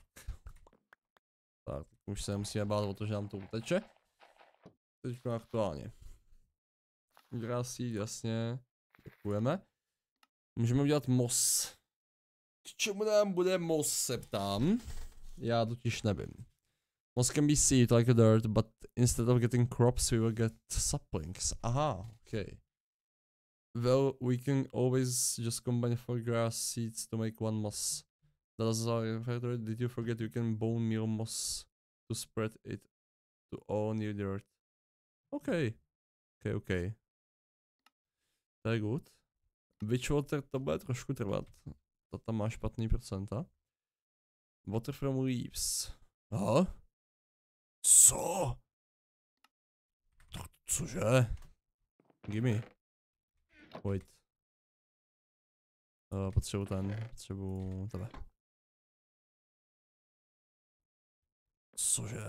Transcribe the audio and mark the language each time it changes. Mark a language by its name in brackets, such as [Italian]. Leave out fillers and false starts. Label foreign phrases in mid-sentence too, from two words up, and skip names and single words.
[Czech] Tak, už se nemusíme bát o to, že nám to uteče. Teď aktuálně. Grasí, jasně. Děkujeme. Můžeme udělat mos. K čemu nám bude mos, se ptám. Já totiž nevím. [English] Moss can be seed like a dirt, but instead of getting crops, we will get saplings. [Czech] Aha, okay. [English] Well, we can always just combine 4 grass seeds to make 1 moss. That is all. Did you forget you can bone meal moss to spread it to all near the earth? Okay. Okay. Very good. [Czech] Witchwater, to bude trošku trvat. To tam má špatný procenta. [English] Water from leaves. [Czech] Aha. Co? Cože? Gimme. Pojď. Potřebuji tebe. Cože?